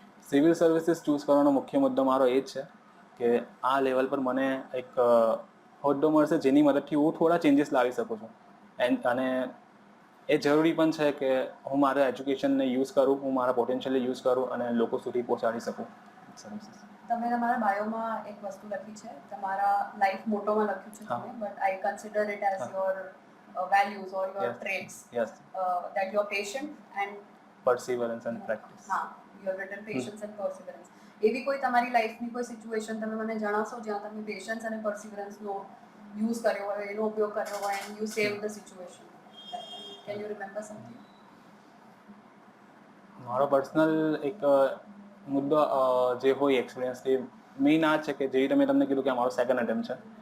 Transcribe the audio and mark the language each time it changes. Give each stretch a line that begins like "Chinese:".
Gujarati: Civil services choose કરવાનો મુખ્ય મુદ્દો મારો એ જ છે કે આ લેવલ પર મને એક હોદ્દો મળશે જેની મદદથી હું થોડા ચેન્જીસ લાવી શકું છું અને એ જરૂરી પણ છે કે હું મારા એજ્યુકેશનને યુઝ કરું, હું મારા પોટેન્શિયલને યુઝ કરું અને લોકો સુધી પહોંચાડી શકું સર્વિસીસ. તમે તમારા બાયોમાં એક વસ્તુ લખી છે, તમારા લાઈફ મોટોમાં લખ્યું છે તમે,
English: But I consider it as your values or your traits. Yes. That you're patient and perseverance and practice.
Gujarati: હા,
English: you have written patience and perseverance.
Gujarati: એવી કોઈ તમારી લાઈફની કોઈ સિચ્યુએશન તમે મને જણાવશો જ્યાં તમે પેશન્સ અને પરસિવરન્સનો યુઝ કર્યો હોય, એનો ઉપયોગ કર્યો હોય
English: And you save the situation? Can you remember something?
Gujarati: મારો પર્સનલ એક મુદ્દો જે હોય એક્સપિરિયન્સ એ મેઇન આ છે કે જે મેં તમને કીધું કે આ મારો સેકન્ડ અટેમ્પ્ટ છે.